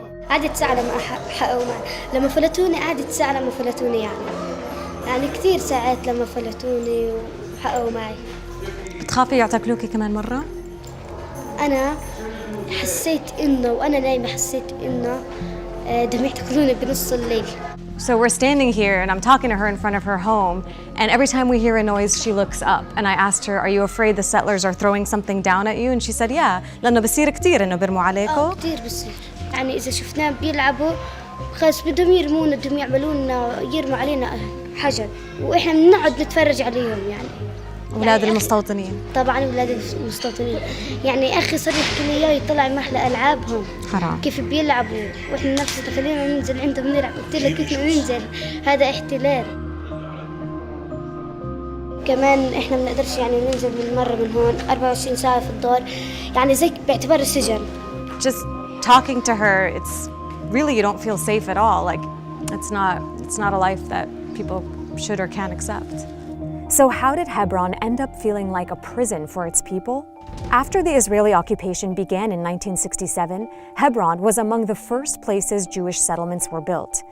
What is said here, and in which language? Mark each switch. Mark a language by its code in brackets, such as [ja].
[ar] قعدت ساعة لما لما فلتوني، قعدت ساعة لما فلتوني يعني كثير ساعات لما فلتوني وحققوا معي. بتخافي يعتقلوكي كمان مرة؟ أنا حسيت إنه وأنا نايمة حسيت إنه بدهم يعتقلوني بنص الليل. [en] So we're standing here and I'm talking to her in front of her home, and every time we hear a noise she looks up, and I asked her, are you afraid the settlers are throwing something down at you? And she said, yeah, [ar] لأنه بصير كتير إنه بيرموا عليكم. كتير بصير، يعني إذا شفناهم بيلعبوا خلاص بدهم يرمونا، بدهم يعملونا يرموا علينا حجر، وإحنا بنقعد نتفرج عليهم يعني. أولاد المستوطنين. طبعاً أولاد المستوطنين، يعني أخي صار يحكي لي إياه يطلع محل ألعابهم. حرام. كيف بيلعبوا وإحنا نفسنا خلينا ننزل عندهم نلعب، قلت له كيف ننزل؟ هذا احتلال. كمان إحنا ما بنقدرش يعني ننزل من هون 24 ساعة في الدار، يعني زي باعتبار السجن. [en] Just talking to her, it's really you don't feel safe at all. Like it's not a life that people should or can accept. So how did Hebron end up feeling like a prison for its people? After the Israeli occupation began in 1967, Hebron was among the first places Jewish settlements were built.